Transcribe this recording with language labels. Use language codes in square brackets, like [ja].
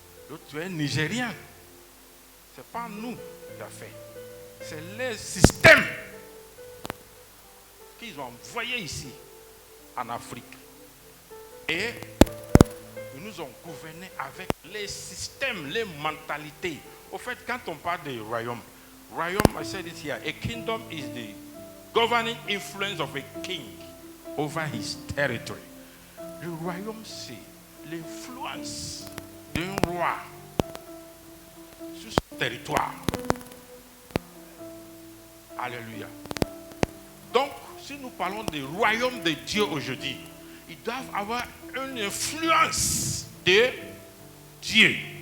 [fr] L'autre, tu es un Nigérien. Ce n'est pas nous qui avons fait. C'est les systèmes qu'ils ont envoyés ici, en Afrique. Et ils nous ont gouvernés avec les systèmes, les mentalités. Au fait, quand on parle de royaume, [en] I said it here, a kingdom is the governing influence of a king over his territory. [fr] Le royaume, c'est l'influence d'un roi sur son territoire. Alléluia. Donc, si nous parlons du royaume de Dieu aujourd'hui, ils doivent avoir une influence de Dieu.